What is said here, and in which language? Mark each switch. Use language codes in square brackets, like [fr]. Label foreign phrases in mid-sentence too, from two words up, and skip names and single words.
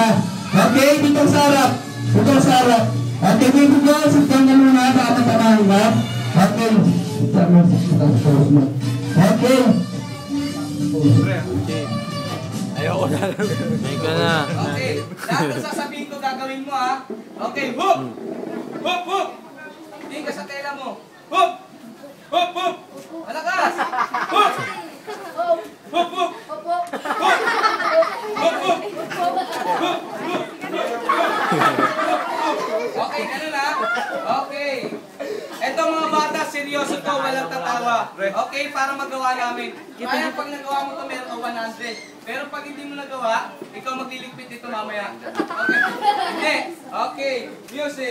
[tl] Okay, dito sa harap. Dito sa harap. Okay, dito ko. Sityan ka muna. Baka matamahin ka. Okay. Okay. Ayoko na lang. Ayoko na. Okay, lahat ng sasabihin ko gagawin mo ha. Okay, hoop! Hoop, hoop! Tingin ka sa tela mo. Hoop! Hoop, hoop! Malakas! Hoop! Hoop, hoop! Hoop! Hoop, hoop! Hoop! Okay, ganun ha? Okay. Eto mga bata, seryoso to, walang tatawa. Okay, para magawa namin. Kaya pag nagawa mo to, meron ka 100. Pero pag hindi mo nagawa, ikaw magliligpit ito mamaya. Okay? Hindi. Okay. Music.